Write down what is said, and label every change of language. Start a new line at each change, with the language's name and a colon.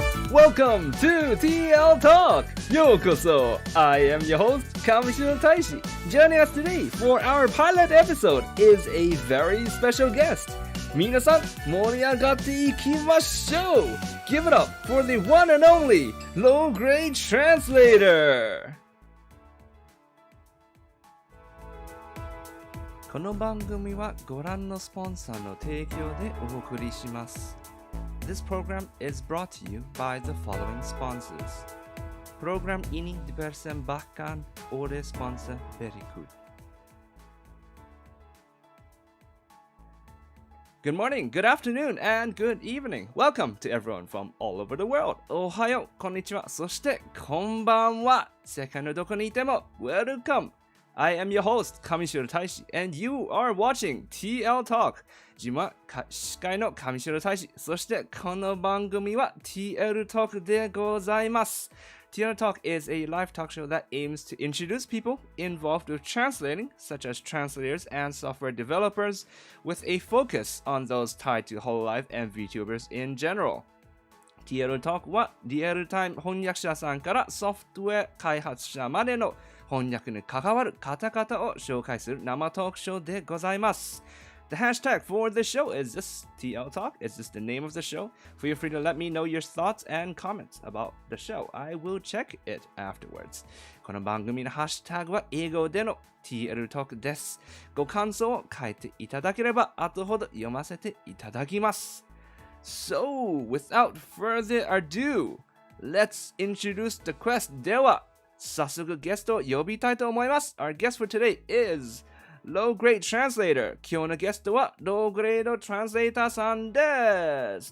English: Welcome to TLTalk! Yokoso! I am your host, Kamishiro Taishi. Joining us today for our pilot episode is a very special guest.
Japanese: 皆さん、盛り上がっていきましょう!
English: Give it up for the one and only LowGradeTranslator!
Japanese: この番組はご覧のスポンサーの提供でお送りします。
English: This program is brought to you by the following sponsors.
Indonesian: Program ini dipersembahkan oleh sponsor berikut.
English: Good morning, good afternoon, and good evening. Welcome to everyone from all over the world.
Japanese: おはよう、こんにちは、そしてこんばんは。世界のどこにいても Welcome.
English: I am your host, Kamishiro Taishi, and you are watching TLTalk.
Japanese: 自分は司会の上白大使。そしてこの番組は TLTalk でございます。
English: TLTalk is a live talk show that aims to introduce people involved with translating, such as translators and software developers, with a focus on those tied to Hololive and vtubers in general.
Japanese: TLTalk はリアルタイム翻訳者さんからソフトウェア開発者までの翻訳に関わる方々を紹介する生トークショーでございます。
English: The hashtag for the show is this TLTalk. It's just the name of the show. Feel free to let me know your thoughts and comments about the show. I will check it afterwards.
Japanese: この番組のハッシュタグは英語での TLTalk です。ご感想を書いていただければ後ほど読ませていただきます。
English: So, without further ado, let's introduce the quest.
Japanese: では、早速ゲストを呼びたいと思います。
English: Our guest for today is LowGradeTranslator.
Japanese: 今日のゲストは LowGradeTranslator さんです。